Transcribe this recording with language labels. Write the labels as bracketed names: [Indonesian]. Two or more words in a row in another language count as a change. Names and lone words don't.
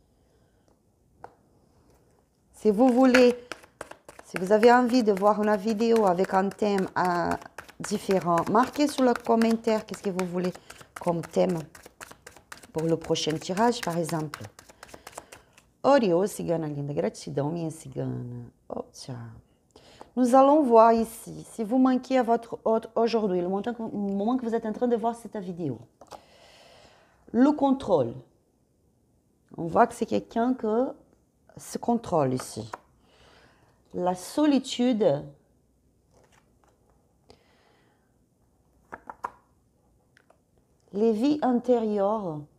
[French] Si vous voulez, si vous avez envie de voir une vidéo avec un thème différent, marquez sur le commentaire qu'est-ce que vous voulez comme thème pour le prochain tirage, par exemple. [Portuguese] Oriô, cigana linda, gratidão, minha cigana. Oh, tchau. [French] Nous allons voir ici, si vous manquez à votre hôte aujourd'hui, le moment que vous êtes en train de voir cette vidéo. Le contrôle. On voit que c'est quelqu'un qui se contrôle ici. La solitude. Les vies intérieures.